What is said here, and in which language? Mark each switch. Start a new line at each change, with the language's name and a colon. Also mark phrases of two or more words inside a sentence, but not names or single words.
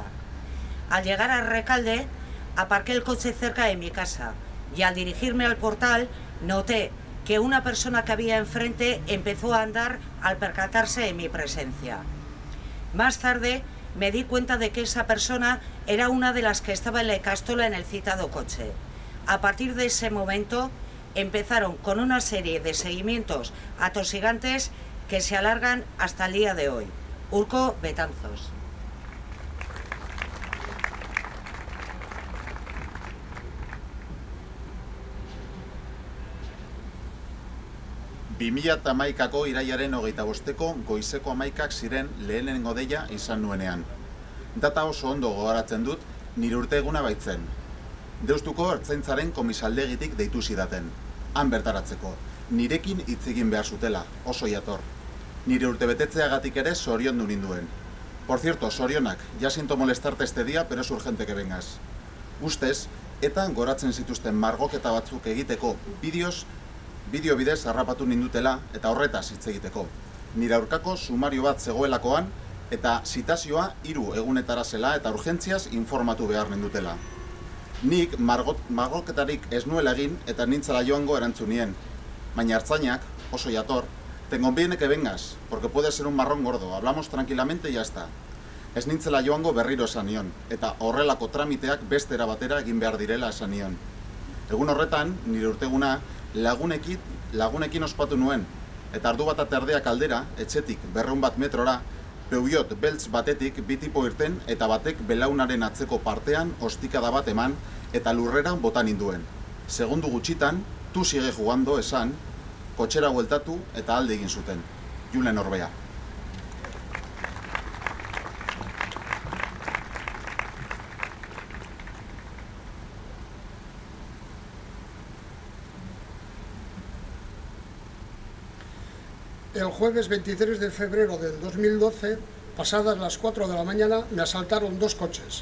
Spanish: Al llegar a Rekalde, aparqué el coche cerca de mi casa y al dirigirme al portal noté que una persona que había enfrente empezó a andar al percatarse de mi presencia. Más tarde me di cuenta de que esa persona era una de las que estaba en la Ikastola en el citado coche. A partir de ese momento empezaron con una serie de seguimientos atosigantes que se alargan hasta el día de hoy. Urko Betanzos.
Basque: 2011ko irailaren 25ko goizeko 11ak ziren lehenengo deia izan nuenean. Data oso ondo gogoratzen dut, nire urteguna baitzen. Deustuko ertzaintzaren komisaldegitik deitu zidaten. Han bertaratzeko, nirekin hitz egin behar zutela, oso jator. Nire urtebetetzeagatik ere zoriondu ninduen.
Spanish: Por cierto, zorionak, ya siento molestarte este día, pero es urgente que vengas.
Basque: Ustez, eta goratzen zituzten margoketa batzuk egiteko bideo bidez harrapatu nindutela eta horretaz hitz egiteko. Nire aurkako sumario bat zegoelakoan eta zitazioa 3 egunetara zela eta urgentziaz informatu behar nindutela. Nik margoketarik ez nuela egin eta nintzela joango erantzunien. Baina ertzainak, oso jator,
Spanish: te conviene que vengas, porque puede ser un marrón gordo, hablamos tranquilamente y ya está.
Basque: Ez nintzela joango berriro esan nion, eta horrelako tramiteak beste era batera egin behar direla esan nion. Egun horretan, nire urteguna, lagunekin ospatu nuen, eta ardu bat aterdeak aldera, etxetik 200 metrora, Peugeot beltz batetik 2 tipo irten eta batek belaunaren atzeko partean ostikada bat eman eta lurrera bota ninduen. Segundu gutxitan,
Spanish: tu sigue jugando
Basque: esan, kotxera bueltatu eta alde egin zuten. Julen Orbea.
Spanish: El jueves 23 de febrero del 2012, pasadas las 4 de la mañana, me asaltaron 2 coches.